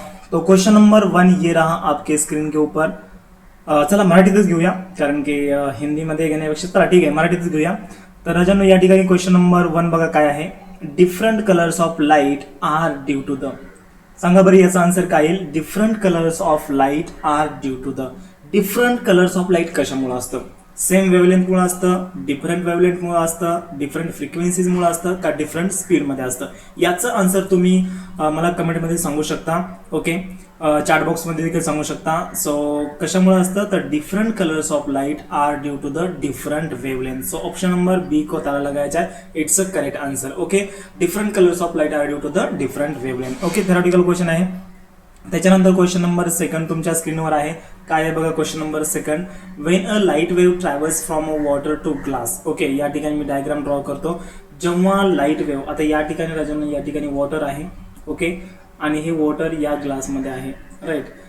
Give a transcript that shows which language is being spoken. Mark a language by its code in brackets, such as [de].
[hi] तो question number 1 ये रहा आपके स्क्रीन के ऊपर। [mr] चला मराठीतच घेऊया, कारण की हिंदीमध्ये घेण्यापेक्षा चला ठीक आहे मराठीतच घेऊया। तर राजांनो, या ठिकाणी क्वेश्चन नंबर 1 बघा काय आहे। [en] different colours of light are due to the, [mr] सांगा बरं याचा आन्सर काय येईल। [en] different colours of light are due to the, [mr] different colours of light कशामुळे असतं? सेम वेवलेंथ मुळे असतं, डिफरंट वेवलेंथ मुळे असतं, डिफरंट फ्रिक्वेन्सीज मुळे असतं का डिफरंट स्पीड मध्ये असतं? याचं आन्सर तुम्ही मला कमेंटमध्ये सांगू शकता। ओके, चॅट बॉक्स मध्ये देखील सांगू शकता। सो कशामुळे असतं तर [en] Different colours of light are due to the different wavelength. [mr] So option number बी को ताला लगायचा है, [en] It's a correct answer. Okay, different colours of light are due to the different wavelength. Okay, [mr] theoretical question आहे। त्याच्यानंतर question number 2 तुमच्या स्क्रीनवर आहे। काय आहे बघा question number 2, [en] When a light wave travels from a water to glass. [mr] Okay, या ठिकाणी मी डायग्राम ड्रॉ करतो। जेव्हा लाईट वेव्ह, आता या ठिकाणी राजांना या ठिकाणी वॉटर आहे, ओके, आणि हे वॉटर या ग्लासमध्ये आहे, राईट।